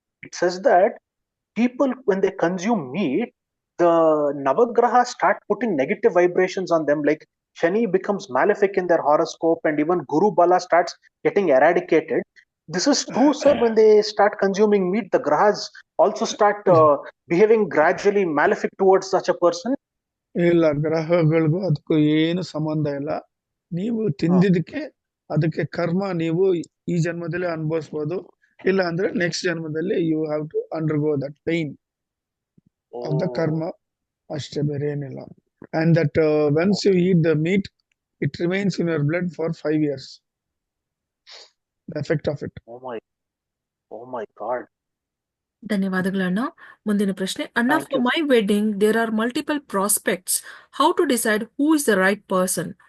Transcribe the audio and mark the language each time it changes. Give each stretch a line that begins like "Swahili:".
English: It says that people, when they consume meat, the Navagrahas start putting negative vibrations on them, like Shani becomes malefic in their horoscope, and even Guru Bala starts getting eradicated. This is true, sir. When they start consuming meat, the grahas also start behaving gradually malefic towards such a person.
Kannada: ಇಲ್ಲ, ಗ್ರಹಗಳಿಗೂ ಅದಕ್ಕೂ ಏನು ಸಂಬಂಧ ಇಲ್ಲ. ನೀವು ತಿಂದಿದ್ದಕ್ಕೆ ಅದಕ್ಕೆ ಕರ್ಮ ನೀವು ಈ ಜನ್ಮದಲ್ಲಿ ಅನುಭವಿಸ್ಬೋದು. ಇಲ್ಲ ಅಂದ್ರೆ ನೆಕ್ಸ್ಟ್ ಜನ್ಮದಲ್ಲಿ
English: you have to undergo that pain of the karma,
Kannada: ಅಷ್ಟೇ, ಬೇರೆ ಏನಿಲ್ಲ.
English: And that once you eat the meat, it remains in your blood for 5 years. The effect of it. Oh my God.
Kannada: ಧನ್ಯವಾದಗಳಣ್ಣ. ಮುಂದಿನ ಪ್ರಶ್ನೆ, ಅಣ್ಣ,
English: Thank for you. my wedding there are multiple prospects. How to decide who is the right person?